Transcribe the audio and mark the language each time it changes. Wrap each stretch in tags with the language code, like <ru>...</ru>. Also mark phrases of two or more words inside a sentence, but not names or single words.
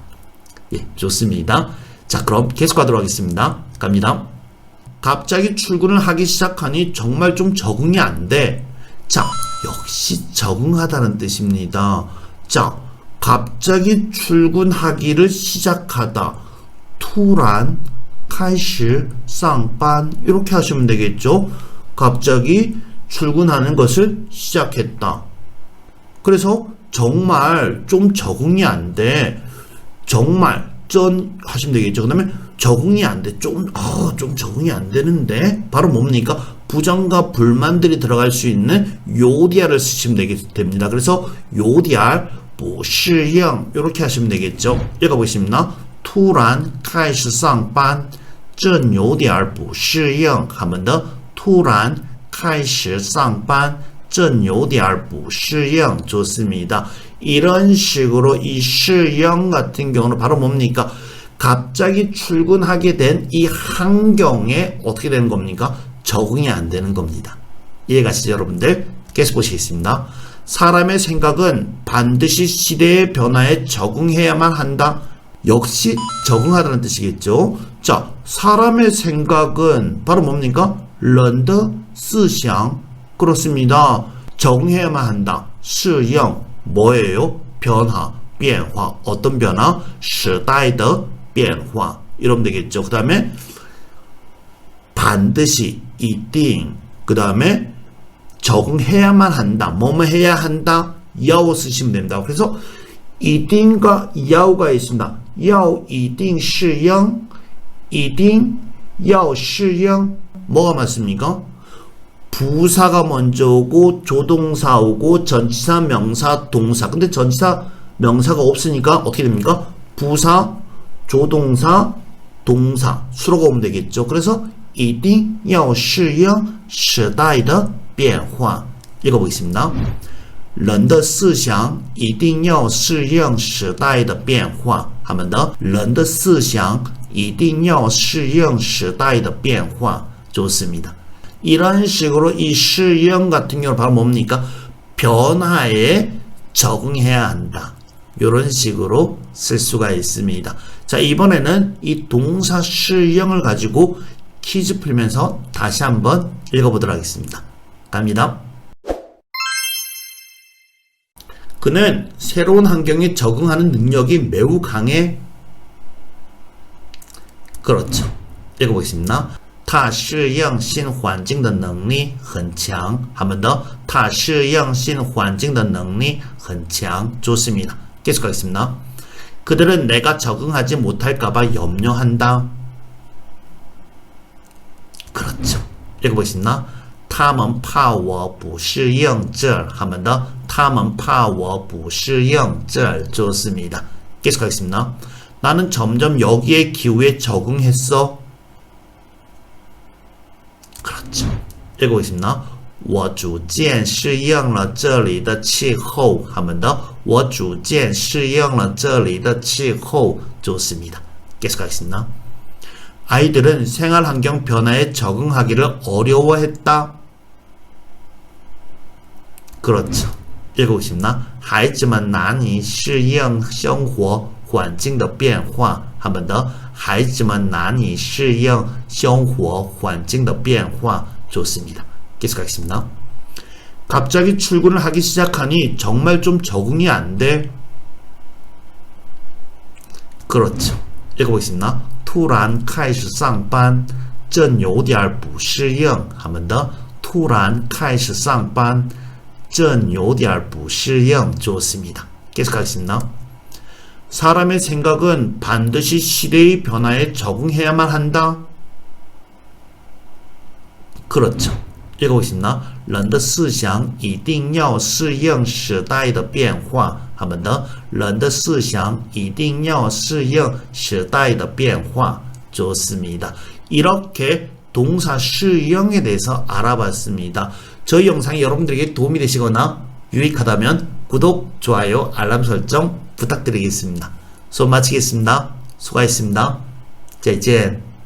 <ko>예, 좋습니다. 자, 그럼 계속 가도록 하겠습니다. 갑니다. 갑자기 출근을 하기 시작하니 정말 좀 적응이 안 돼. 자, 역시 적응하다는 뜻입니다. 자, 갑자기 출근하기를 시작하다.</ko> <zh>突然开始上班</zh> <ko>이렇게 하시면 되겠죠. 갑자기 출근하는 것을 시작했다. 그래서 정말 좀 적응이 안 돼. 정말 전 하시면 되겠죠. 그 다음에 적응이 안 돼. 좀 적응이 안 되는데. 바로 뭡니까? 부정과 불만들이 들어갈 수 있는 요디아를 쓰시면 됩니다. 그래서 요디아,</ko> <zh>不适应</zh> <ko>이렇게 하시면 되겠죠. 읽어보겠습니다.</ko> <zh>突然开始上班这有点不适应</zh> <ko>하면 더</ko> <zh>突然开始上班这有点不适应 좋습니다.</zh> <ko>이런 식으로 이 适应 같은 경우는 바로 뭡니까? 갑자기 출근하게 된 이 환경에 어떻게 되는 겁니까? 적응이 안 되는 겁니다. 이해가시죠, 여러분들? 계속 보시겠습니다. 사람의 생각은 반드시 시대의 변화에 적응해야만 한다. 역시 적응하다는 뜻이겠죠. 자, 사람의 생각은 바로 뭡니까?</ko> <zh>人的思想 그렇습니다.</zh> <ko>적응해야만 한다. 适应 뭐예요? 변화, 变化 어떤 변화?</ko> <zh>时代的变化</zh> <ko>이러면 되겠죠. 그 다음에 반드시, 一定 그 다음에 적응해야만 한다. 뭐뭐 해야 한다. 要 쓰시면 됩니다. 그래서 一定 과 要가 있습니다.</ko> <zh>要一定适应一定要适应</zh> <ko>뭐가 맞습니까? 부사가 먼저 오고 조동사 오고 전치사, 명사, 동사. 근데 전치사, 명사가 없으니까 어떻게 됩니까? 부사, 조동사, 동사 수로가 오면 되겠죠.</ko> <zh>그래서 一定要适应时代的变化 읽어보겠습니다. 人的思想一定要适应时代的变化</zh> <ko>하면 더</ko> <zh>人的思想一定要适应时代的变化 좋습니다.</zh> <ko>이런 식으로 이 适应 같은 경우는 바로 뭡니까? 변화에 적응해야 한다. 이런 식으로 쓸 수가 있습니다. 자, 이번에는 이 동사 适应 을 가지고 퀴즈 풀면서 다시 한번 읽어보도록 하겠습니다. 갑니다. 그는 새로운 환경에 적응하는 능력이 매우 강해. 그렇죠. 읽어보겠습니다.</ko> <zh>他适应新环境的能力很强</zh> <ko>하면 더</ko> <zh>他适应新环境的能力很强 좋습니다.</zh> <ko>계속하겠습니다. 그들은 내가 적응하지 못할까봐 염려한다. 그렇죠. 읽어보겠습니다.</ko> <zh>他们怕我不适应这</zh> <ko>하면 더</ko> <zh>他们怕我不适应这 좋습니다.</zh> <ko>계속하겠습니다. 나는 점점 여기의 기후에 적응했어. 그렇죠. 읽어보겠습니다.</ko> <zh>我逐渐适应了这里的气候</zh> <ko>하면 더</ko> <zh>我逐渐适应了这里的气候 좋습니다.</zh> <ko>계속하겠습니다. 아이들은 생활환경 변화에 적응하기를 어려워했다. 그렇죠. 읽어보십니다.</ko> <zh>孩子们难以适应生活环境的变化</zh> <ko>하면 더</ko> <zh>孩子们难以适应生活环境的变化 좋습니다.</zh> <ko>계속하겠습니다. 갑자기 출근을 하기 시작하니 정말 좀 적응이 안 돼. 그렇죠. 읽어보겠습니다.</ko> <zh>突然开始上班真有点不适应</zh> <ko>하면 더</ko> <zh>突然开始上班真有点不适应 좋습니다.</zh> <ko>계속하겠습니다. 사람의 생각은 반드시 시대의 변화에 적응해야만 한다. 그렇죠. 읽어보겠습니다.</ko> <zh>人的思想一定要适应时代的变化</zh> <ko>하면 더</ko> <zh>人的思想一定要适应时代的变化 좋습니다.</zh> <ko>이렇게 동사 适应에 대해서 알아봤습니다. 저희 영상이 여러분들에게 도움이 되시거나 유익하다면 구독, 좋아요, 알람 설정 부탁드리겠습니다. 수업 마치겠습니다. 수고하셨습니다.</ko> <zh>再见.</zh>